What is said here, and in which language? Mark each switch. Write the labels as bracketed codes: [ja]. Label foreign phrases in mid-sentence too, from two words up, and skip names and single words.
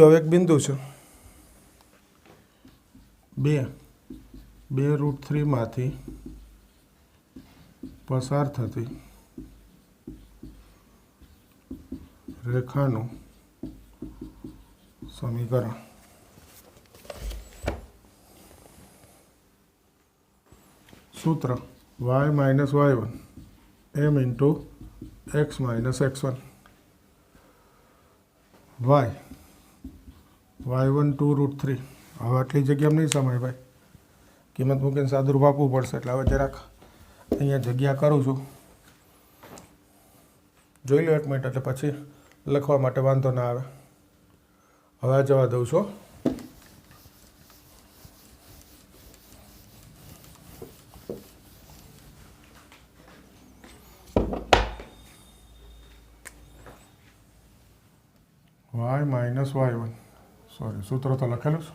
[gu] હવે એક બિંદુ છે 2√3 માંથી પસાર થતી રેખાનું સમીકરણ. સૂત્ર y - y1 m × x - x1. y1 2√3. હવે આટલી જગ્યામાં નહીં સમાય ભાઈ, કિંમત મૂકીને સાદુરૂપ આપવું પડશે. એટલે હવે જરાક અહીંયા જગ્યા કરું છું. જોઈ લો 1 મિનિટ, એટલે પછી લખવા માટે વાંધો ના આવે. હવે આ જવા દઉં છું. y - y1, સોરી સૂત્ર તો લખેલું છે.